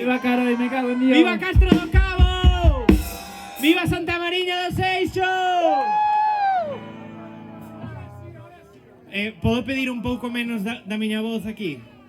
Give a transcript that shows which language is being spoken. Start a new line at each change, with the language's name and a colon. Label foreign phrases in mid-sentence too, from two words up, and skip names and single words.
Spanish: Viva Caroi, me cago en Dios. ¡Viva Castro do Cabo!
Galician: ¡Viva Santa Mariña do Seixo! Podo pedir un pouco menos da miña voz aquí?